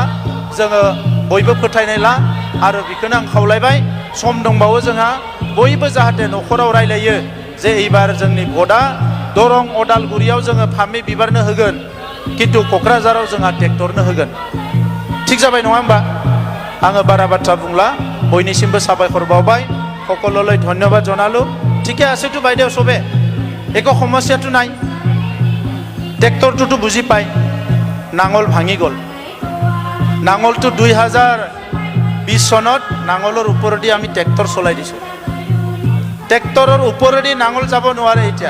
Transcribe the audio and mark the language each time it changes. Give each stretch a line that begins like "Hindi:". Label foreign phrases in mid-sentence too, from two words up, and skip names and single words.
Bodo: जोङो बयबो फोथायनाय ला आरो बेखौनो आं खावलायबाय सम दंबावो जोंहा बयबो जाहाथे न'खराव रायलायो जे एबार जोंनि भटआ दरं अदालगुरियाव जोङो फामे बिबारनो होगोन किन्तु क'क्राझाराव जोंहा ट्रेक्टरनो होगोन थिग जाबाय नङा होमबा आङो बारा बाथ्रा बुंला बयनिसिमबो साबायखर बावबाय
Assamese: সকললৈ ধন্যবাদ জনালো ঠিকে আছেতো বাইদেউ সবে একো সমস্যাটো নাই ট্ৰেক্টৰটোতো বুজি পায় নাঙল ভাঙি গ'ল নাঙলটো 2020 চনত নাঙলৰ ওপৰেদি আমি ট্ৰেক্টৰ চলাই দিছোঁ ট্ৰেক্টৰৰ ওপৰেদি নাঙল যাব নোৱাৰে এতিয়া